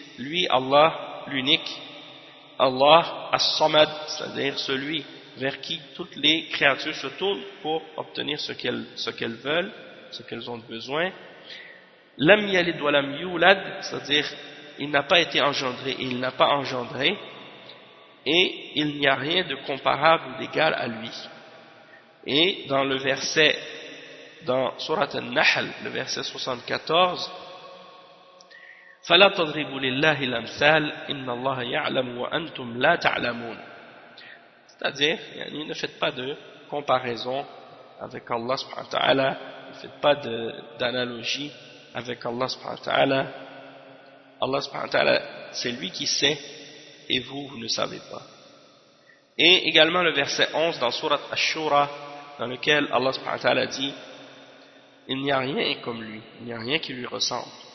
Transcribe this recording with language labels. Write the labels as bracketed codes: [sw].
[fr] lui, Allah, l'unique, Allah, As-Samad, c'est-à-dire celui vers qui toutes les créatures se tournent pour obtenir ce qu'elles veulent, ce qu'elles ont besoin. [ar] Lam yalid wa lam yulad, [fr] c'est-à-dire il n'a pas été engendré et il n'a pas engendré, et il n'y a rien de comparable ou d'égal à lui. Et dans le verset, dans Surat al-Nahl, le verset 74, [ar] فَلَا تَضْرِبُ لِلَّهِ الْأَمْثَالِ إِنَّ اللَّهَ يَعْلَمُ وَأَنْتُمْ لَا تَعْلَمُونَ. [fr] C'est-à-dire, ne faites pas de comparaison avec Allah subhanahu wa ta'ala, ne faites pas d'analogie avec Allah subhanahu wa ta'ala. Allah subhanahu wa ta'ala, c'est lui qui sait, et vous ne savez pas. Et également le verset 11 dans Surat Ash-Shura, dans lequel Allah subhanahu wa ta'ala dit, il n'y a rien comme lui, il n'y a rien qui lui ressemble.